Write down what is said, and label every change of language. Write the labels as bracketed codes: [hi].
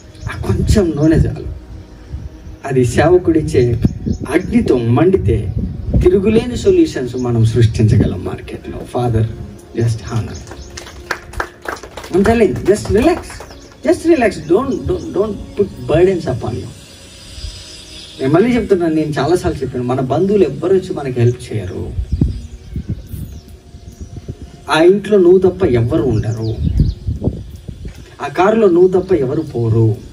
[te] ఆ కొంచెం నూనె చాలు, అది సేవకుడిచ్చే అగ్నితో మండితే తిరుగులేని సొల్యూషన్స్ మనం సృష్టించగలం మార్కెట్లో. [en] Father just honour. I'm telling you, just relax. Don't put burdens upon you. [te] నేను మళ్ళీ చెప్తున్నాను, నేను చాలాసార్లు చెప్పాను, మన బంధువులు ఎవ్వరు వచ్చి మనకి హెల్ప్ చేయరు. ఆ ఇంట్లో నువ్వు తప్ప ఎవ్వరు ఉండరు, ఆ కారులో నువ్వు తప్ప ఎవరు పోరు.